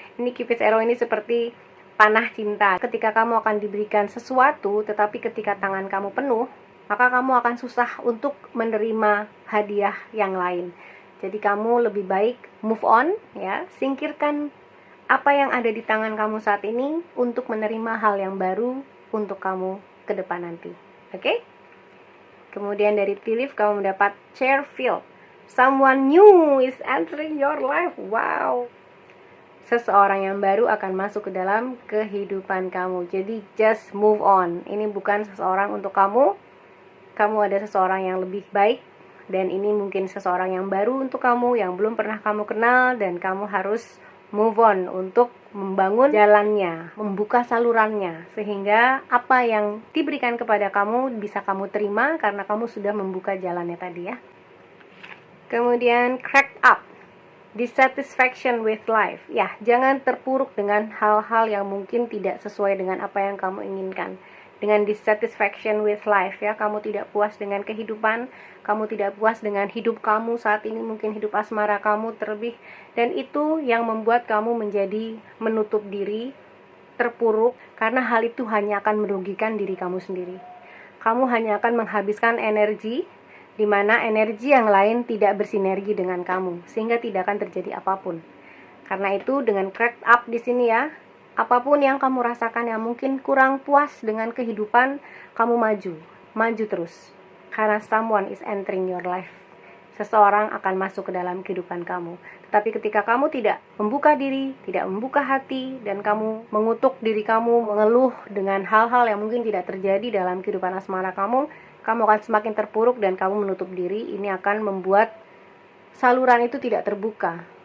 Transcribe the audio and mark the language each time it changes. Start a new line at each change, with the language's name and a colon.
Indonesian: Ini Cupid's arrow ini seperti panah cinta. Ketika kamu akan diberikan sesuatu, tetapi ketika tangan kamu penuh, maka kamu akan susah untuk menerima hadiah yang lain. Jadi kamu lebih baik
English: move on
Indonesian: ya, singkirkan apa yang ada di tangan kamu saat ini untuk menerima hal yang baru untuk kamu ke depan nanti. Oke? Kemudian dari tea leaf kamu mendapat Chairfield.
English: Someone new is entering your life. Wow.
Indonesian: Seseorang yang baru akan masuk ke dalam kehidupan kamu. Jadi
English: just move on.
Indonesian: Ini bukan seseorang untuk kamu. Kamu ada seseorang yang lebih baik. Dan ini mungkin seseorang yang baru untuk kamu, yang belum pernah kamu kenal, dan kamu harus
English: move on
Indonesian: untuk membangun jalannya, membuka salurannya, sehingga apa yang diberikan kepada kamu bisa kamu terima karena kamu sudah membuka jalannya tadi ya. Kemudian
English: cracked up, dissatisfaction with life.
Indonesian: Ya, jangan terpuruk dengan hal-hal yang mungkin tidak sesuai dengan apa yang kamu inginkan. Dengan
English: dissatisfaction with life
Indonesian: ya, kamu tidak puas dengan kehidupan, kamu tidak puas dengan hidup kamu saat ini, mungkin hidup asmara kamu terlebih, dan itu yang membuat kamu menjadi menutup diri, terpuruk, karena hal itu hanya akan merugikan diri kamu sendiri. Kamu hanya akan menghabiskan energi, di mana energi yang lain tidak bersinergi dengan kamu, sehingga tidak akan terjadi apapun. Karena itu dengan
English: cracked up
Indonesian: di sini ya, apapun yang kamu rasakan yang mungkin kurang puas dengan kehidupan, kamu maju terus. Karena
English: someone is entering your life.
Indonesian: Seseorang akan masuk ke dalam kehidupan kamu. Tetapi ketika kamu tidak membuka diri, tidak membuka hati, dan kamu mengutuk diri kamu, mengeluh dengan hal-hal yang mungkin tidak terjadi dalam kehidupan asmara kamu akan semakin terpuruk dan kamu menutup diri. Ini akan membuat saluran itu tidak terbuka.